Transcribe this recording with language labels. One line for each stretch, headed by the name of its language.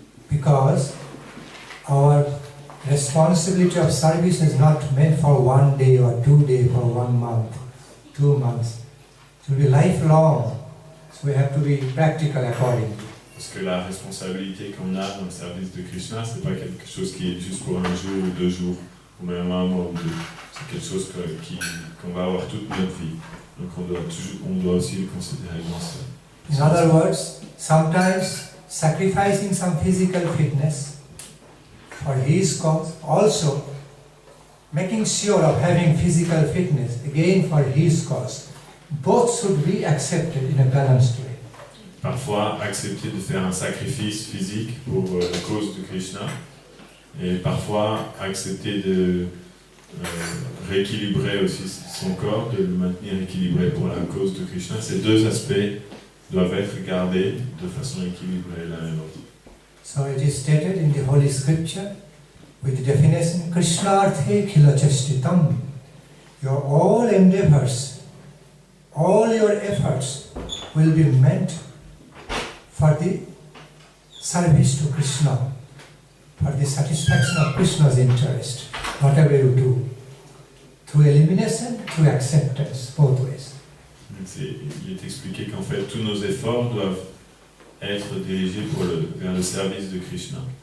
English: Because our responsibility of service is not meant for 1 day or 2 days, for 1 month, 2 months. It will be lifelong, so we have to be practical accordingly.
French: Parce que la responsabilité qu'on a dans le service de Krishna, c'est pas quelque chose qui est juste pour 1 jour ou 2 jours, ou même 1 mois ou 2. C'est quelque chose qu'on va avoir toute notre vie. Donc on doit aussi le considérer dans ça.
English: In other words, sometimes sacrificing some physical fitness for his cause, also making sure of having physical fitness again for his cause, both should be accepted in a balanced way.
French: Parfois accepter de faire un sacrifice physique pour la cause de Krishna, et parfois accepter de rééquilibrer aussi son corps, de le maintenir équilibré pour la cause de Krishna. Ces deux aspects doivent être gardés de façon équilibrée l'un et l'autre.
English: So it is stated in the Holy Scripture with the definition Krishnarthe khila chastitam. Your all endeavors, all your efforts will be meant for the service to Krishna, for the satisfaction of Krishna's interest, whatever you do, through elimination, through acceptance, both ways.
French: Il est expliqué qu'en fait tous nos efforts doivent être dirigés vers le service de Krishna.